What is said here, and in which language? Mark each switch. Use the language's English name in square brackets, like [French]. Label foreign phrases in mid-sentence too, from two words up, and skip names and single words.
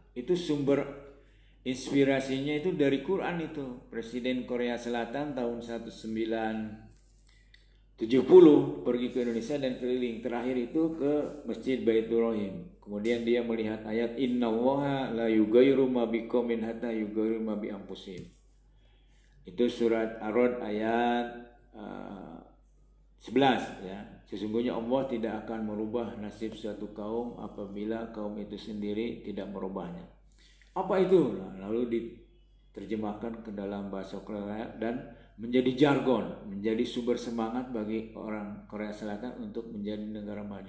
[Indonesian] Itu sumber inspirasinya itu dari Quran itu. Presiden Korea Selatan tahun 1970 pergi ke Indonesia dan keliling. Terakhir itu ke Masjid Baitur Rahim. Kemudian dia melihat ayat [Arabic] إن الله لا يغير ما بقوم حتى يغيروا ما بأنفسهم. [Indonesian] Itu surat Ar-Ra'd ayat 11 ya. Sesungguhnya Allah tidak akan merubah nasib suatu kaum apabila kaum itu sendiri tidak merubahnya. Apa itu? Lalu diterjemahkan ke dalam bahasa Korea dan menjadi jargon, menjadi sumber semangat bagi orang Korea Selatan untuk menjadi negara maju.